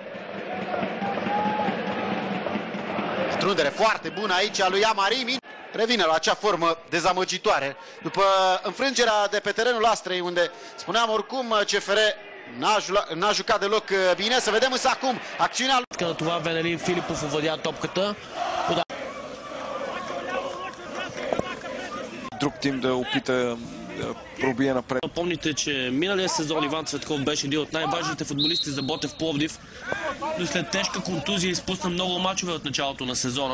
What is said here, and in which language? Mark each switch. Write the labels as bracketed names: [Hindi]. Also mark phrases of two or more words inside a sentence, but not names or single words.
[Romanian] Pătrundere foarte bună aici a lui Amari. Revine la acea formă dezamăgitoare. După înfrângerea de pe terenul Astrei, unde spuneam oricum CFR n-a jucat deloc bine. Să vedem însă acum acțiunea lui. [Bulgarian] Când това Венелин Филипов овладя топката. Друг тим да опита да пробие напред. Помните, че миналия сезон Иван Цветков беше един от най-важните футболисти за Ботев Пловдив, но след тежка контузия изпусна много мачове от началото на сезона.